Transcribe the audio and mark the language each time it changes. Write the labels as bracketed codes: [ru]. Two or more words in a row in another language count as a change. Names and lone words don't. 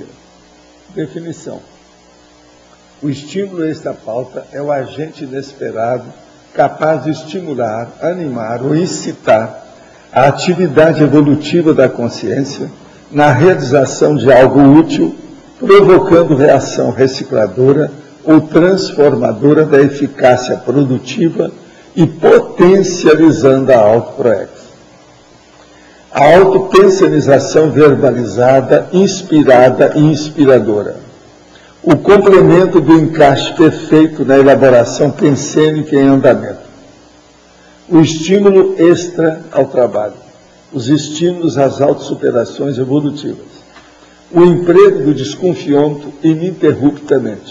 [pt] Definição: o estímulo extra-pauta é o agente inesperado capaz de estimular, animar ou incitar a atividade evolutiva da consciência na realização de algo útil, provocando reação recicladora ou transformadora da eficácia produtiva e potencializando a autoproex. A autopensenização verbalizada, inspirada e inspiradora. O complemento do encaixe perfeito na elaboração pensênica em andamento. O estímulo extra ao trabalho. Os estímulos às autossuperações evolutivas. O emprego do desconfiômetro ininterruptamente.